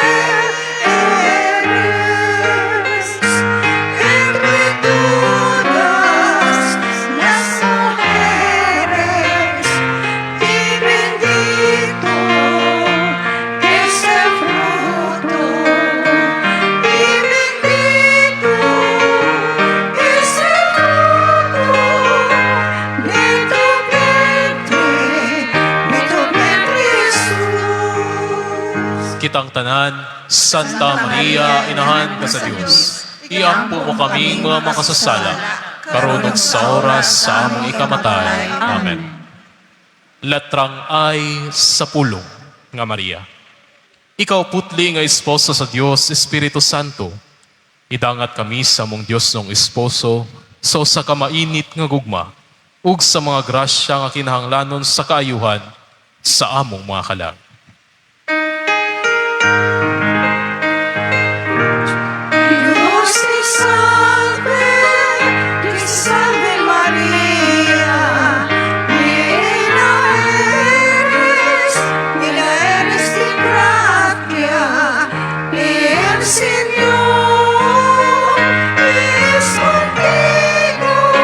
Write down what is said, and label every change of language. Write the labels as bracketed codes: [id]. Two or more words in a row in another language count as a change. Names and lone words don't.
[es] eres, entre todas las mujeres, y bendito es el fruto, y bendito es el fruto de tu vientre, Jesús. [ceb] Kitang tanan, Santa Maria, inahan ka sa Dios. Iampo mo kaming mga makasasala, karunong sa oras sa among ikamatay. Amen. Letrang I sa pulong nga Maria. Ikaw putli nga esposo sa Dios, Espiritu Santo. Idangat kami sa mong Dios ng esposo, so sa kamainit nga gugma, ug sa mga grasya nga kinahanglanon sa kaayuhan sa among mga kalag. [es] Dios te salve, Dios te salve María, llena eres de gracia, el Señor es contigo,